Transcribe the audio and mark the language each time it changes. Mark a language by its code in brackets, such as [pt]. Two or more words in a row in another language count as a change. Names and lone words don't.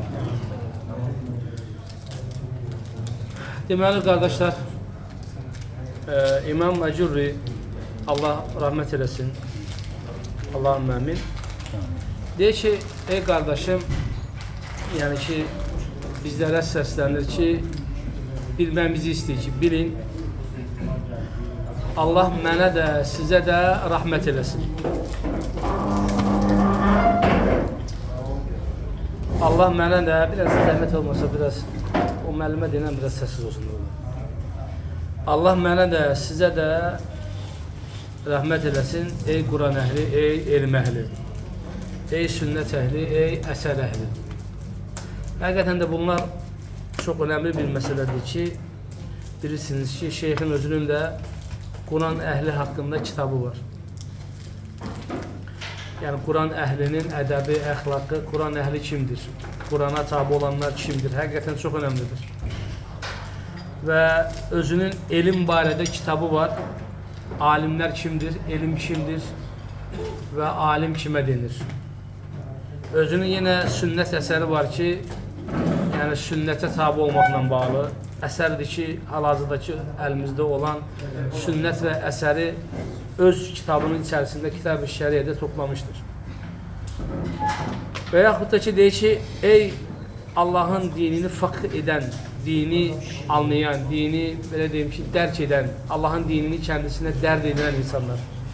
[tr] Deməli kardeşler, İmam Macurri, Allah rahmet eylesin. Allah'ım amin. Deyir ki, ey kardeşim, yani ki bizlere seslenir ki bilmemizi istəyir ki, bilin [az] Allah mənə də, sizə də rahmet eləsin. Allah mənə də, biraz zəhmət olmasa, biraz o müəllimə deyilən biraz sessiz olsun. Allah mənə də, sizə də rahmet eləsin, ey Quran əhli, ey elm əhli, ey sünnət əhli, ey əsər əhli. Həqiqətən də bunlar çox önemli bir məsələdir ki, bilirsiniz ki, şeyxin özünün də [tr] Kur'an ehli hakkında kitabı var. Yani Kur'an ehlinin edebi, əxlaqı, Kur'an ehli kimdir? Kur'an'a tabi olanlar kimdir? Hakikaten çok önemlidir. [az] Ve özünün elim barədə kitabı var. [tr] Alimler kimdir? Elim kimdir? Ve alim kime denir? Özünün yine sünnet eseri var ki, yani sünnete tabi olmakla bağlı. [az] Əsərdir ki, hal-hazırdakı əlimizdə olan sünnət və əsəri öz kitabının içərisində Kitab-ı Şəriyədə toplamışdır. Və yaxud da ki, deyir ki, ey Allahın dinini fəqh edən, dini anlayan, dini belə deyim ki, dərk edən, Allahın dinini kəndisine dərd edən insanlar.